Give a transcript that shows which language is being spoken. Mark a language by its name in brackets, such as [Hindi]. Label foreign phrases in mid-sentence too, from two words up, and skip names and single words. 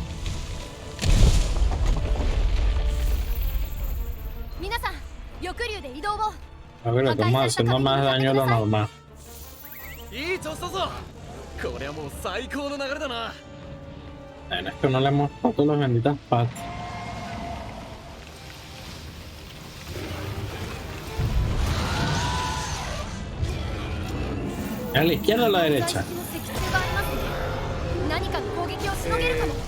[Japanese] 皆さん翼竜で移動を [Spanish] A ver, le estamos haciendo más daño de lo normal. [Japanese] いい調子だぞ。これはもう最高の流れだな。 [Spanish] Es que no le hemos roto las benditas patas. ¿A la izquierda o a la derecha? [Japanese] 何かの攻撃をしのげるかも